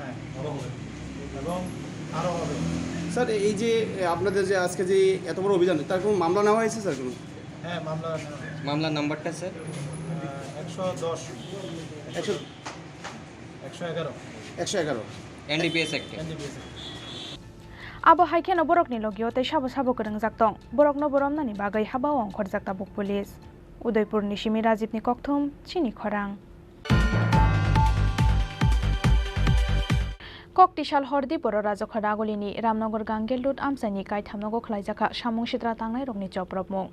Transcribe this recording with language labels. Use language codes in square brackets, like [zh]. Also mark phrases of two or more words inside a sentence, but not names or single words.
[bn] হ্যাঁ, এবং আরও হবে। স্যার, এই যে আপনাদের যে আজকে যে এত বড় অভিযান, তার কোনো মামলা নেওয়া হয়েছে স্যার? কোনো? হ্যাঁ, মামলার নাম্বারটা স্যার? 111 এনডিপিএস অ্যাক্ট। [trp] Abo haikeno borokni logiote sabo kereng dong borokno boromnani bagai habao ongkhor jakta buk pulis Udaipur ni Shimi Rajib ni Kokthum Chini Khorang Koktisal Hordi Poro Rajoka Dagolini, Ramnogor Gangelut Amsani Kai Tamnogo Klaijaka, Shamung Shitra Tangai Rogni Choprobmung.